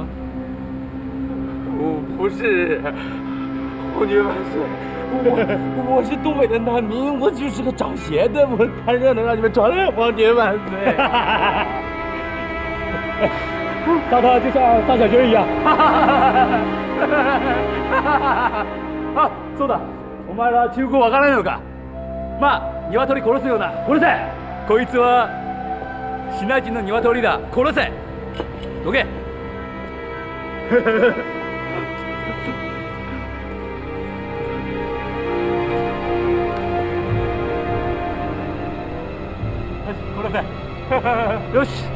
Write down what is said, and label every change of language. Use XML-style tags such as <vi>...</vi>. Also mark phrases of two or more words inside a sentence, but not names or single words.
<zh>我不是，皇军万岁！我是东北的难民，我就是个找鞋的，我看热闹让你们传来，皇军万岁！杀他就像杀小军一样。</zh> <ja>あ、そうだ。お前ら中国わからないのか。まあ、鶏殺すような、殺せ。こいつはシナ人の鶏だ。殺せ。どけ。殺せ。よし。</ja>